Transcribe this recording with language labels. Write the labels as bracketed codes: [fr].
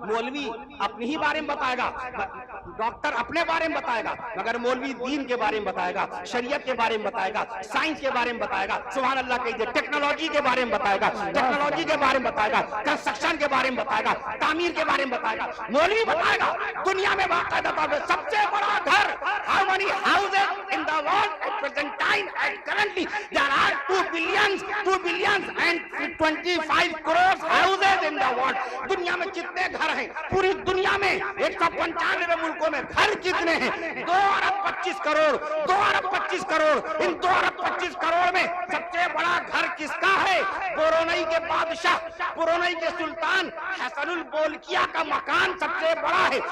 [ur] مولوی اپنی ہی بارے میں بتائے گا، ڈاکٹر اپنے بارے میں بتائے گا، مگر مولوی دین کے بارے میں بتائے گا، شریعت کے بارے میں بتائے گا، سائنس کے بارے میں بتائے گا. سبحان اللہ کہیے. ٹیکنالوجی کے بارے میں بتائے گا، ٹیکنالوجی کے بارے میں بتائے گا، کنسٹرکشن کے بارے میں بتائے گا، تعمیر کے بارے میں بتائے گا. مولوی بتائے گا دنیا میں باقاعدہ طور پہ سب سے بڑا گھر. [en] How many houses in the world at present time and currently there are 2 billions and 25 crores houses in the world. [ur] دنیا میں کتنے گھر ہیں؟ پوری دنیا میں 195 ملکوں میں گھر کتنے ہیں؟ 2 ارب 25 کروڑ. 2 ارب 25 کروڑ. ان 2 ارب 25 کروڑ میں سب سے بڑا گھر کس کا ہے؟ برونئی کے بادشاہ، برونئی کے سلطان حسن البولکیہ کا مکان سب سے بڑا ہے.